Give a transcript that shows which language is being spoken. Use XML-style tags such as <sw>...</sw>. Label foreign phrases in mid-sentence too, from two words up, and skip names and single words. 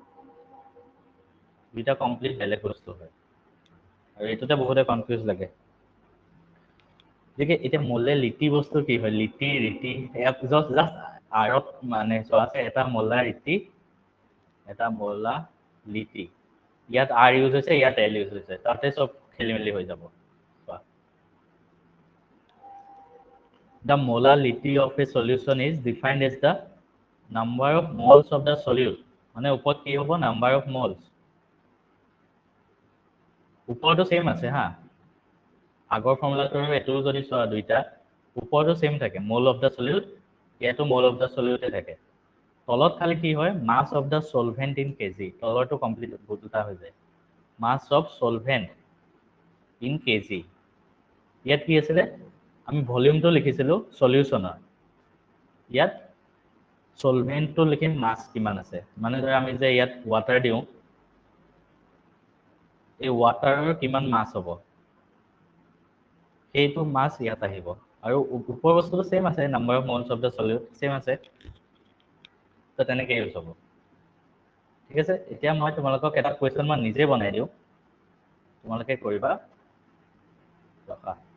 <as>দুইটা কমপ্লিট বেলেগ বস্তু হয় আৰু এটোতে বহুতে কনফিউজ লাগে দেখে এটা মোলাৰিটি বস্তু কি হয় লিটি ৰিটি জাস্ট আৰত মানে চোৱাছে এটা মোলাৰিটি এটা মোলাৰিটি ইয়াত আৰ ইউজ হৈছে ইয়াত এল ইউজ হৈছে তাতে সব খেলিমেলি হৈ যাব</as> <en>The molality of a solution is defined as the number of moles of the solute.</en> <as>মানে ওপৰত কি হ'ব</as> <en>number of moles</en> <as>ওপৰটো সেম আছে হা আগৰ ফৰ্মুলাটো এটো যদি চোৱা দুইটা ওপৰটো সেম থাকে</as> <en>mole of the solute</en> <as>ইয়াতো</as> <en>mole of the solute</en> <as>থাকে তলত খালি কি হয়</as> <en>mass of the solvent in kg</en> <as>তলৰটো কমপ্লিট বুটুটা হৈ যায়</as> <en>mass of solvent in kg</en> <as>ইয়াত কি আছে আমি ভলিউমটো লিখিছিলো সলিউশনৰ ইয়াত সলভেন্টটো লিখিম মাছ কিমান আছে মানে ধৰা আমি যে ইয়াত ওয়াটাৰ দিও এই ওয়াটাৰৰ কিমান মাছ হ'ব এইটো মাছ ইয়াত আহিব আৰু ওপৰ বস্তুটো সেম আছে</as> <en>number of moles of the solute same</en> <as>আছে তো তেনেকৈ ইউজ হ'ব ঠিক আছে এতিয়া মই তোমালোকক এটা কোৱেশ্চন মই নিজে বনাই দিওঁ তোমালোকে কৰিবা ৰখা</as>